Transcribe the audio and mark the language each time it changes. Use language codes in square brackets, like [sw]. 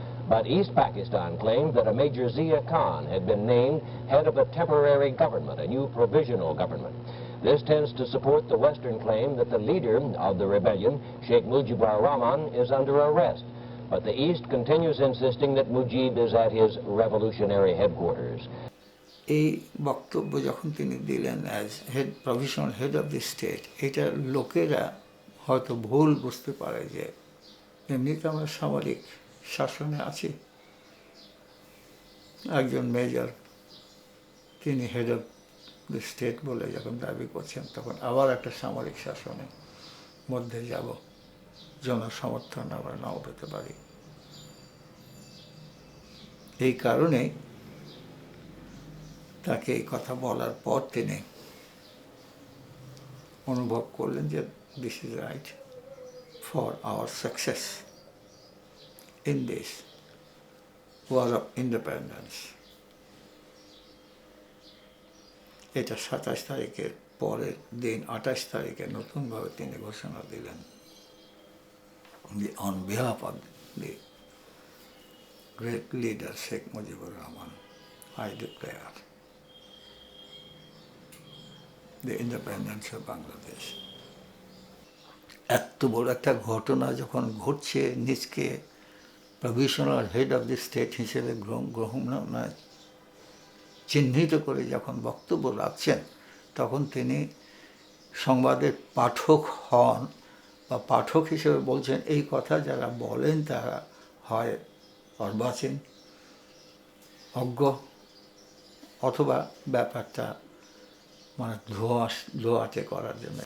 [en] But East Pakistan claimed that a Major Zia Khan had been named head of a temporary government, a new provisional government. This tends to support the Western claim that the leader of the rebellion, Sheikh Mujibur Rahman, is under arrest. But the East continues insisting that Mujib is at his revolutionary headquarters. [bn] এই বক্তব্য যখন তিনি দিলেন [en] as head, provisional head of the state, [bn] এটা লোকেরা হয়তো ভুল বুঝতে পারে যে এমনিতে আমরা সামরিক শাসনে আছি। একজন মেজর তিনি [en] head of the state [bn] বলে যখন দাবি করছেন, তখন আবার একটা সামরিক শাসনের মধ্যে যাব, জনসমর্থন আমরা নাও পেতে পারি। এই কারণে তাকে এই কথা বলার পর তিনি অনুভব করলেন যে [en] This is right for our success in this war of independence. [bn] এটা 27 তারিখের পরের দিন 28 তারিখে নতুনভাবে তিনি ঘোষণা দিলেন, [en] on behalf of the great leader Sheikh Mujibur Rahman, I declare the independence of Bangladesh. [bn] এত বড় একটা ঘটনা যখন ঘটছে, নিজকে [en] provisional head of the state [bn] হিসেবে গ্রহণ চিহ্নিত করে যখন বক্তব্য রাখছেন, তখন তিনি সংবাদের পাঠক হন বা পাঠক হিসেবে বলছেন এই কথা যারা বলেন তারা হয় অর্বাচীন, অজ্ঞ, অথবা ব্যাপারটা মানে ধোয়াটে করার জন্য।